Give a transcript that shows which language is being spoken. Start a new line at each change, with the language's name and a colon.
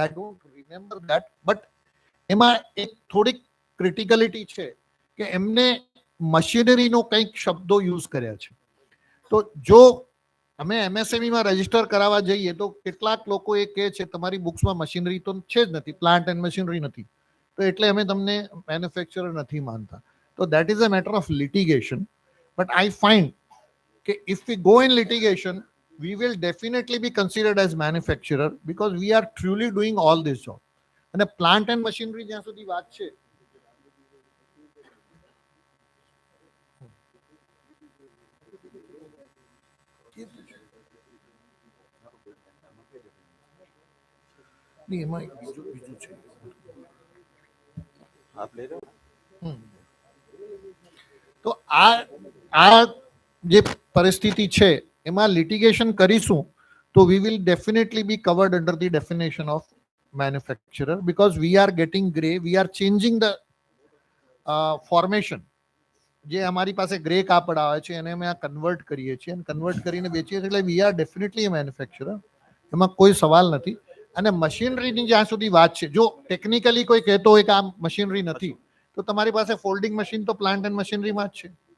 English: I don't remember that, but
Gujarati: એમાં એક થોડીક ક્રિટિકલિટી છે કે એમને મશીનરીનો કંઈક શબ્દો યુઝ કર્યા છે. તો જો અમે MSMEમાં રજીસ્ટર કરાવવા જઈએ તો કેટલાક લોકો એ કહે છે તમારી બુક્સમાં મશીનરી તો છે જ નથી, પ્લાન્ટ એન્ડ મશીનરી નથી, તો એટલે અમે તમને મેન્યુફેક્ચરર નથી માનતા.
English: તો that is a matter of litigation. But I find કે if we go in litigation, we will definitely be considered as manufacturer because we are truly doing all this job.
Gujarati: અને plant and machinery જ્યાં સુધી વાત છે, એમાં બીજું છે. તો આ જે પરિસ્થિતિ છે એમાં લિટિગેશન કરીશું તો
English: we will definitely be covered under the definition of manufacturer because we are getting gray, we are changing the formation.
Gujarati: જે અમારી પાસે ગ્રે કાપડ આવે છે એને અમે આ કન્વર્ટ કરીએ છીએ અને કન્વર્ટ કરીને વેચીએ છીએ, એટલે
English: we are definitely a manufacturer,
Gujarati: એમાં કોઈ સવાલ નથી. અને મશીનરીની જ્યાં સુધી વાત છે, જો ટેકનિકલી કોઈ કહેતો હોય કે આ મશીનરી નથી, તો તમારી પાસે ફોલ્ડિંગ મશીન તો પ્લાન્ટ એન્ડ મશીનરીમાં જ છે.